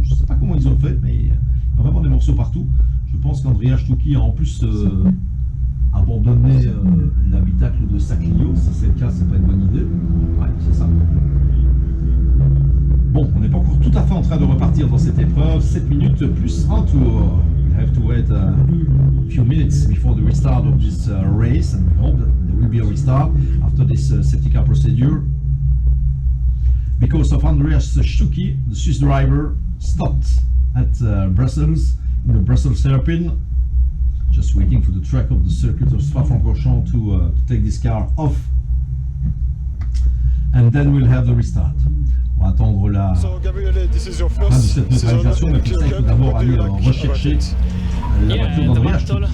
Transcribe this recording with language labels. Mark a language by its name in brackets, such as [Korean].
[French] Je ne sais pas comment ils ont fait, mais il y a vraiment des morceaux partout. Je pense qu'Andreas Stucki a en plus abandonné l'habitacle de sa Clio. Si c'est le cas, c'est pas une bonne idée. Ouais, c'est ça. Bon, on n'est pas encore tout à fait en train de repartir dans cette épreuve. 7 minutes plus un tour. [English] We have to wait a few minutes before the restart of this race, and we hope that there will be a restart after this safety car procedure. Because of Andreas Stucki, the Swiss driver stopped at Brussels, in the Brussels hairpin, just waiting for the track of the circuit of Spa-Francorchamps to take this car off, and then we'll have the restart. [French] On va attendre la fin de cette neutralisation, mais pour ça il faut d'abord aller rechercher la voiture d'Andreas Stucki.